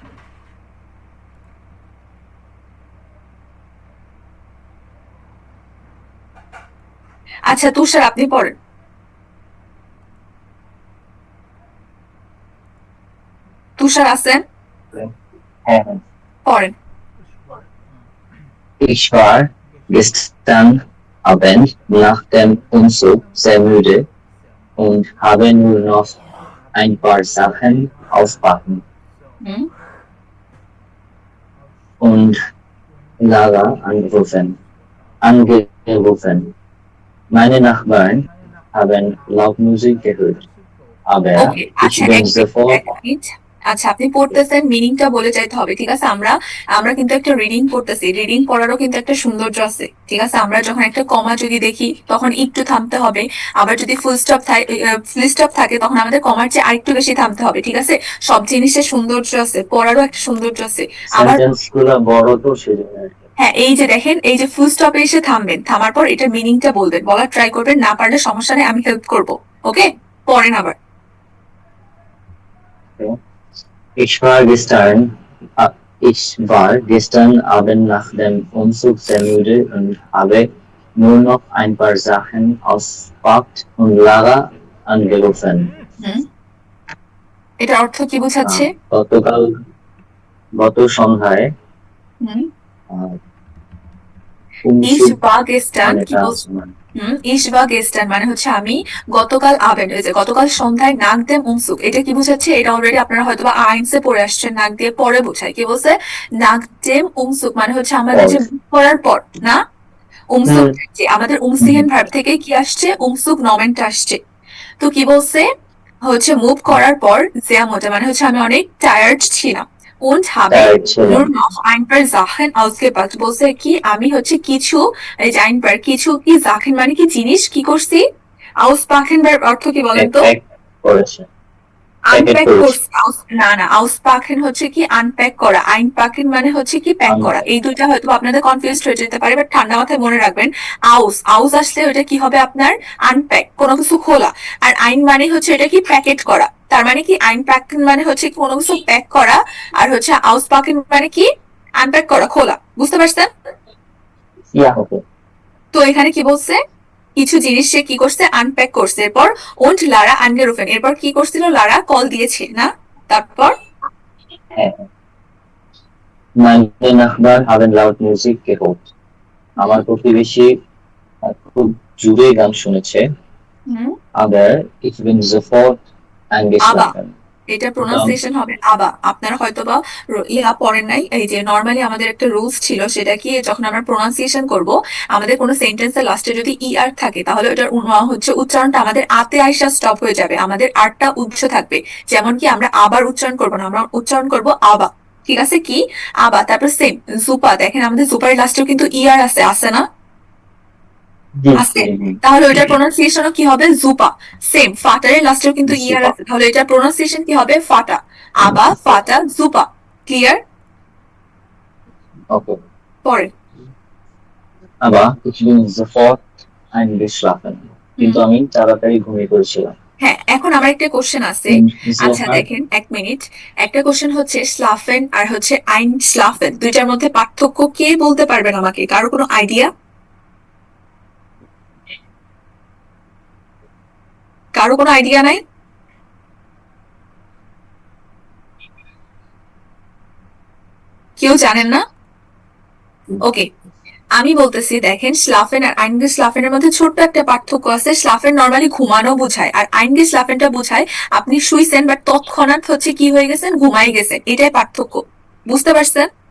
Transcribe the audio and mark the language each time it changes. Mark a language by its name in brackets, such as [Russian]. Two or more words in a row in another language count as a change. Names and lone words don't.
[Bangla] আচ্ছা তুষার, আপনি পড়েন। তুষার আছেন? পড়েন। [German] Ich war gestern Abend nach dem Umzug sehr müde und habe nur noch ein paar Sachen auspacken. [Bangla] হুম [German] Und Lara angerufen. Meine Nachbarn haben laut Musik gehört. Aber [Bangla] ওকে [German] ich [Bangla] আচ্ছা [German] bin sofort [Bangla] এক মিনিট আচ্ছা আপনি পড়তেছেন মিনিংটা বলে যাইতে হবে ঠিক আছে আমরা কিন্তু একটা রিডিং পড়তেছি রিডিং পড়ারও কিন্তু একটা সৌন্দর্য আছে ঠিক আছে আমরা যখন একটা কমা যদি দেখি তখন একটু থামতে হবে আবার যদি [English] full stop [Bangla] থাকে তখন আমাদের কমার চেয়ে আরেকটু বেশি থামতে হবে ঠিক আছে সব জিনিসের সৌন্দর্য আছে পড়ারও একটা সৌন্দর্য আছে আবার সেন্টেন্সগুলো বড় তো সেজন্য আর কি। হ্যাঁ এই যে দেখেন এই যে [English] full stop [Bangla] এসে থামবেন থামার পর এটার মিনিংটা বলবেন বলার ট্রাই করবেন না পারলে সমস্যা নেই আমি হেল্প করবো ওকে পড়েন আবার [German] Ich war gestern Abend nach dem Umzug sehr müde und habe nur noch ein paar Sachen auspackt und Lara angerufen. [Bangla] এটার অর্থ কি বোঝাচ্ছে গত সন্ধ্যায় [German] Ich war gestern [Bangla] কি বলছে [German] Ich war gestern [Bangla] মানে হচ্ছে আমি গতকাল গতকাল সন্ধ্যায় [German] nach dem Umzug [Bangla] এটা কি বোঝাচ্ছে এটা অলরেডি আপনারা হয়তো বা আইনসে পড়ে আসছেন নাক দিয়ে পরে বোঝায় কি বলছে [German] nach dem Umzug [Bangla] মানে হচ্ছে আমাদের যে পড়ার পর না উমসুক যে আমাদের উমসিহেন ভার্ব থেকে কি আসছে উমসুক নমেনটা আসছে তো কি বলছে হচ্ছে মুভ করার পর যেমনটা মানে হচ্ছে আমি অনেক টায়ার্ড ছিলাম [German] und habe nur noch ein paar Sachen ausgepackt [Bangla] বলছে কি আমি হচ্ছে কিছু [German] ein paar [Bangla] কিছু কি Sachen মানে কি জিনিস কি করছি auspacken অর্থ কি বলেন তো আনপ্যাক করছি না auspacken হচ্ছে কি আনপ্যাক করা einpacken মানে হচ্ছে কি প্যাক করা এই দুইটা হয়তো আপনাদের কনফিউজড হয়ে যেতে পারে বাট ঠান্ডা মাথায় মনে রাখবেন আউস আসলে ওটা কি হবে আপনার আনপ্যাক কোনো কিছু খোলা আর আইন মানে হচ্ছে এটা কি প্যাকেট করা তার মানে কি einpacken মানে হচ্ছে কোনো কিছু প্যাক করা আর হচ্ছে auspacken মানে কি আনপ্যাক করা খোলা বুঝতে পারছেন তো এখানে কি বলছে কিছু জিনিস সে কি করছে আনপ্যাক করছে এরপর [German] und Lara angerufen [Bangla] এরপর কি করছিল লারা কল দিয়েছে না তারপর [German] Meine Nachbarn haben laut Musik gehört. [Bangla] আমার প্রতিবেশী খুব জোরে গান শুনেছে [German] aber ich bin sofort eingeschlafen. [Bangla] এটা প্রোনাউন্সিয়েশন হবে আবা আপনারা হয়তোবা পড়েন নাই এই যে নরমালি আমাদের একটা রুলস ছিল সেটা কি যখন আমরা প্রোনাউন্সিয়েশন করব আমাদের কোনো সেন্টেন্সের লাস্টে যদি আর থাকে তাহলে ওটার হচ্ছে উচ্চারণটা আমাদের আতে আইসা স্টপ হয়ে যাবে আমাদের আরটা উচ্চ থাকবে যেমন কি আমরা আবার উচ্চারণ করব না আমরা উচ্চারণ করব আবা ঠিক আছে কি আবা তারপর সেম জুপা দেখেন আমাদের জুপার লাস্টেও কিন্তু আর আছে না তাহলে ওইটার প্রোনাউন্সিয়েশনও কি হবে জুপা সেম ফাটারের লাস্টেও কিন্তু আর আছে তাহলে এটার প্রোনাউন্সিয়েশন কি হবে ফাটা আবা ফাটা জুপা ক্লিয়ার ওকে পরে aber ich bin sofort eingeschlafen. কিন্তু আমি তাড়াতাড়ি ঘুমিয়ে পড়েছিলাম হ্যাঁ এখন আমার একটা কোশ্চেন আছে আচ্ছা দেখেন এক মিনিট একটা কোশ্চেন হচ্ছে স্লাফেন আর হচ্ছে einschlafen দুইটার মধ্যে পার্থক্য কে বলতে পারবেন আমাকে কারো কোনো আইডিয়া কারো কোনো আইডিয়া নাই কেউ জানেন না ওকে আমি বলতেছি দেখেন স্লাফেন আর eingeschlafeনের মধ্যে ছোট্ট একটা পার্থক্য আছে স্লাফেন নরমালি ঘুমানো বোঝায় আর eingeschlafenটা বোঝায় আপনি শুইছেন বাট তৎক্ষণাৎ হচ্ছে কি হয়ে গেছেন ঘুমাই গেছেন এটাই পার্থক্য বুঝতে পারছেন